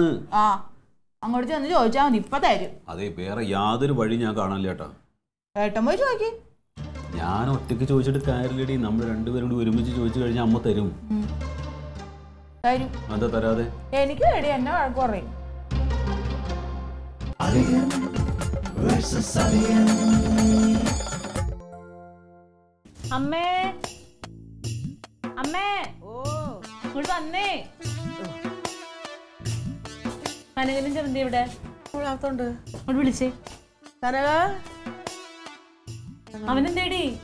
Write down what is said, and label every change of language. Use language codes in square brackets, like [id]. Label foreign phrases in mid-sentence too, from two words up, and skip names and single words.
[ml] അങ്ങോട്ട് ചെന്ന് ചോദിച്ചാൽ മതി, ഇപ്പൊ തരും. അതെ, വേറെ യാതൊരു വഴി ഞാൻ കാണില്ല ചേട്ടാ. ഏട്ടൻ പോയി ചോദിക്കും. ഞാൻ ഒറ്റയ്ക്ക് ചോദിച്ചിട്ട് കാര്യമില്ലടി. നമ്മൾ രണ്ടുപേരും കൂടി ഒരുമിച്ച് ചോദിച്ചു കഴിഞ്ഞാൽ അമ്മ തരും. തരും. എന്താ തരാതെ? എനിക്ക് വേണ്ടി എന്നെ വഴക്ക് പറയും. Aliyan versus Aliyan. അമ്മേ അമ്മേ, ഇങ്ങോട്ട് വന്നേ. കനകനും ചെറുതി ഇവിടെ ഇങ്ങോട്ട് വിളിച്ചേ. അവനെന്തേടി?